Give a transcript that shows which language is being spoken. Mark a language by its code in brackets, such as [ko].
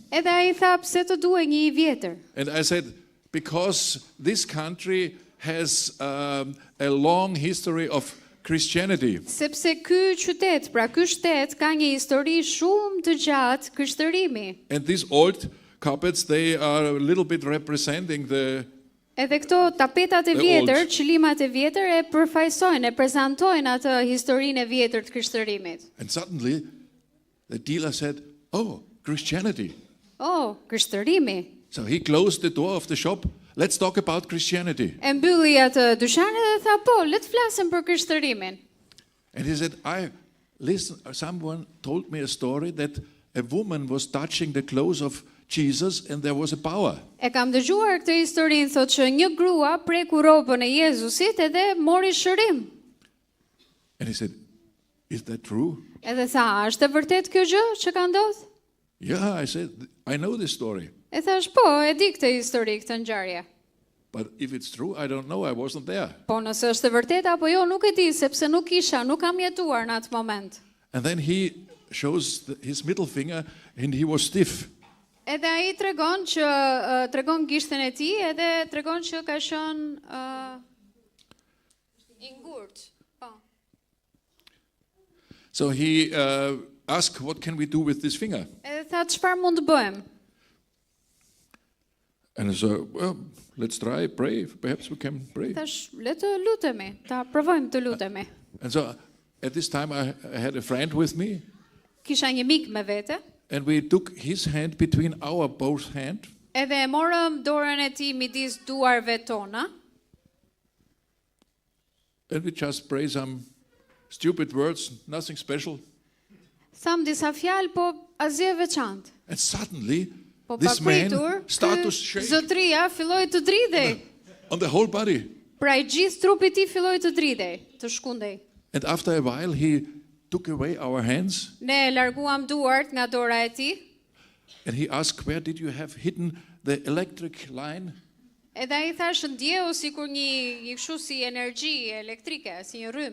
[sq] Edhe ai tha, pse të duaj një I vjetër? [en] And I said, because this country has a long history of Christianity. [sq] Sepse ky qytet, pra ky shtet ka një histori shumë të gjatë krishtërimi. [en] And these old carpets, they are a little bit representing the... [sq] Edhe këto tapetat e [en] The [sq] vjetër, [en] old. [sq] qilimat e vjetër e përfaqësojnë, e prezantojnë atë historinë e vjetër të krishtërimit. [en] And suddenly, the dealer said, oh, Christianity. [sq] Oh, krishtërimi. [en] So he closed the door of the shop. Let's talk about Christianity. [sq] E mbylli atë dyqanin dhe tha, po, le të flasim për krishtërimin. [en] And he said, someone told me a story that a woman was touching the clothes of Jesus and there was a power. [sq] E kam dëgjuar këtë historinë, thotë që një grua preku rrobën e Jezusit edhe mori shërim. [en] And he said, is that true? [sq] Edhe tha, "A është e vërtet kjo gjë që ka ndodhur?" [en] Yeah, I said, I know this story. [sq] E thash, po, e di këtë histori, këtë ngjarje. [en] But if it's true, I don't know. I wasn't there. [sq] Po nëse është e vërtetë apo jo, nuk e di, sepse nuk kam jetuar në atë moment. [en] And then he shows his middle finger and he was stiff. [sq] Edhe ai tregon gishtin e tij, edhe tregon që ka qenë I ngurt. Po. [en] So he asked, what can we do with this finger? [sq] Edhe tha, çfarë mund të bëjmë? [en] And I said, well, let's try, pray. Perhaps we can pray. [sq] Thash, le të lutemi, ta provojmë të lutemi. [en] And so at this time I had a friend with me. [sq] Kisha një mik me vete, [en] And we took his hand between our both hand. [sq] edhe e morëm dorën e tij midis duarve tona, [en] And we just pray some stupid words, nothing special. [sq] tham disa fjalë, po asgjë e veçantë. [en] And suddenly, [sq] Po [en] this man [sq] papritur, [en] started to [sq] ky [en] shake [sq] zotria filloi të dridhej. [en] on the whole body. [sq] Pra I gjithë trupi I tij filloi të dridhej, të shkundej. [en] And after a while, he took away our hands [sq] Ne larguam duart nga dora e tij, [en] and he asked, where did you have hidden the electric line? [sq] edhe ai thash ndjeu sikur një kështu si energji elektrike, si një rrymë.